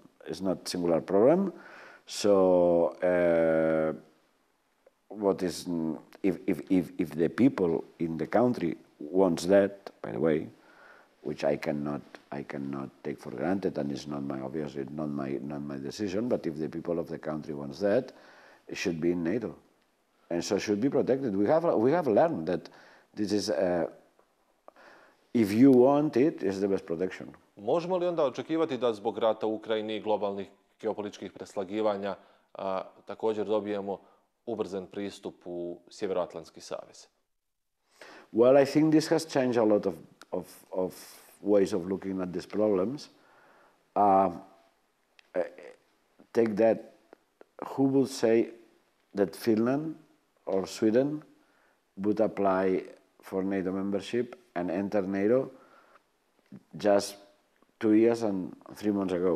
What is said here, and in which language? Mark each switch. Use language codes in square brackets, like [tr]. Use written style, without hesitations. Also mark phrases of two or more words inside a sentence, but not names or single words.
[en] It's not singular problem. So, what is if the people in the country wants that, by the way, which I cannot take for granted, and it's not my obviously not my decision. But if the people of the country wants that, it should be in NATO, and so should be protected. We have learned that this is if you want it, is the best protection. [hr] Možemo li onda očekivati da zbog rata u Ukrajini i globalnih geopolitičkih preslagivanja također dobijemo ubrzan pristup u Sjevernoatlantski savez? [en] Well, I think this has changed a lot of ways of looking at these problems. Take that, who would say that Finland or Sweden would apply for NATO membership and enter NATO just 2 years and 3 months ago?